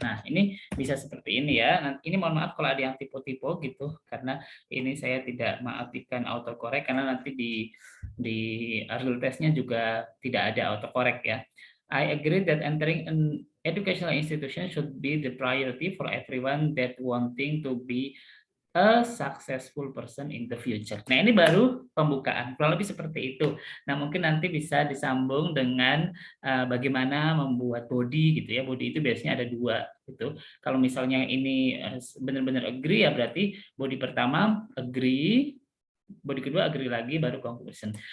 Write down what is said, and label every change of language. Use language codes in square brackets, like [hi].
[id] Nah, ini bisa seperti ini ya. Nah, ini mohon maaf kalau ada yang tipe-tipe gitu, karena ini saya tidak mengartikan autocorrect karena nanti di Arul testnya juga tidak ada autocorrect ya. [en] I agree that entering an educational institution should be the priority for everyone that wanting to be a successful person in the future. [id] Nah, ini baru pembukaan, kurang lebih seperti itu. Nah, mungkin nanti bisa disambung dengan bagaimana membuat body gitu ya. Body itu biasanya ada dua gitu. Kalau misalnya ini benar-benar agree ya berarti body pertama agree, body kedua agree lagi baru conclusion.